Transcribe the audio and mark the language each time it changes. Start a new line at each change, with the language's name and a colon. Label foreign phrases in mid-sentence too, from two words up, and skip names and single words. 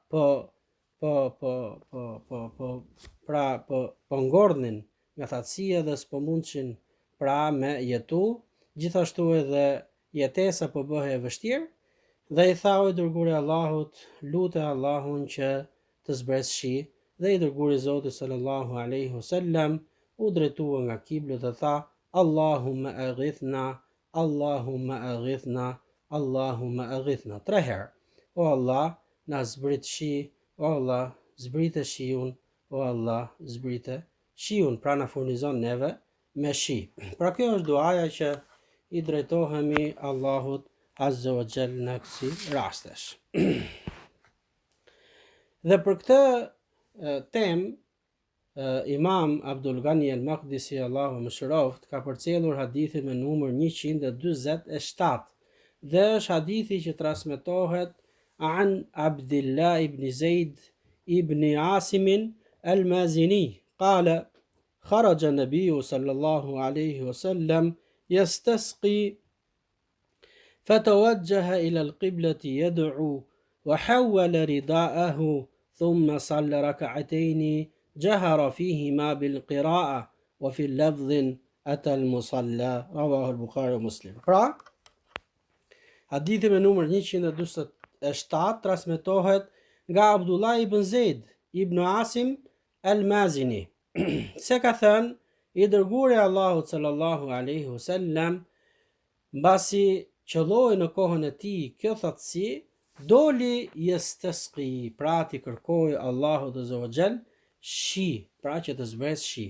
Albanian: po ngordhin nga thatësia dhe s'po mundshin pra me jetu, gjithashtu edhe jetesa po bëhej e vështirë, dhe i tha o i dërguari i Allahut, lute Allahun që të zbres shi, dhe i dërguari i Zotit
Arabic: صلى الله عليه وسلم
Albanian: u drejtua nga kibla dhe tha,
Arabic: اللهم أغثنا اللهم أغثنا اللهم أغثنا, 3 herë.
Albanian: O Allah, na zbrit shi, o Allah, zbrite shiun, o Allah, zbrite shiun, pra na furnizon neve me shi. Pra kjo është duaja që i drejtohemi Allahut
Arabic: عز وجل
Albanian: në kësi rastesh. Dhe për këtë temë, Imam Abdul Ghani al-Maqdisi, Allahu mëshiroft, ka përcjellur hadithin me numër 147, dhe është hadithi që transmetohet an Abdullah ibn Zaid ibn Asim al-Mazini,
Arabic: قال خرج النبي صلى الله عليه وسلم يستسقي فتوجه إلى القبلة يدعو وحول رداءه ثم صلى ركعتين جهر فيهما بالقراءة وفي اللفظ أتى المصلى رواه البخاري ومسلم.
Albanian: Pra, hadithi me numër 147 transmetohet nga Abdullah ibn Zaid ibn Asim al-Mazini, se ka thënë i dërguari i Allahut
Arabic: صلى الله عليه وسلم,
Albanian: mbasi qëlloi në kohën e tij kjo thatësi, doli yastasqi, pra ti kërkoi Allahut
Arabic: عز وجل
Albanian: shi, pra që të zbres shi.